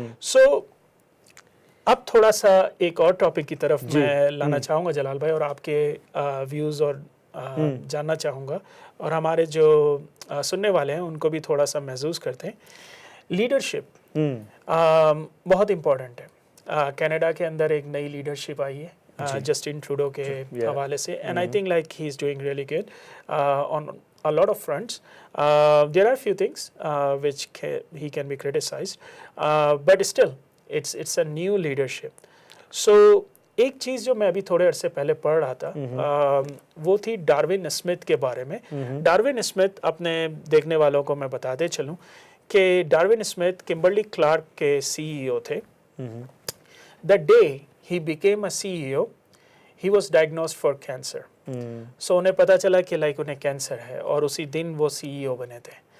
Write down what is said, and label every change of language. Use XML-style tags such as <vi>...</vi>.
<ur>So اب تھوڑا سا ایک اور ٹاپک کی طرف میں لانا چاہوں گا جلال بھائی, اور آپ کے ویوز اور جاننا چاہوں گا, اور ہمارے جو سننے والے ہیں ان کو بھی تھوڑا سا محسوس کرتے ہیں. لیڈرشپ بہت امپورٹنٹ ہے. کینیڈا کے اندر ایک نئی لیڈرشپ آئی ہے جسٹن ٹروڈو کے حوالے سے,</ur> <en>And I think like he is doing really good on a lot of fronts. There are few things which he can be criticized, but still it's a new leadership.</en> <ur>So ایک چیز جو میں ابھی تھوڑے عرصے پہلے پڑھ رہا تھا وہ تھی ڈاروین اسمتھ کے بارے میں. ڈاروین اسمتھ, اپنے دیکھنے والوں کو میں بتاتے چلوں کہ ڈاروین اسمتھ کمبرلی کلارک کے CEO تھے.</ur> <en>The day he became a CEO, he was diagnosed for cancer.</en> <ur>So انہیں پتا چلا کہ لائک انہیں کینسر ہے, اور اسی دن وہ CEO بنے تھے.</ur>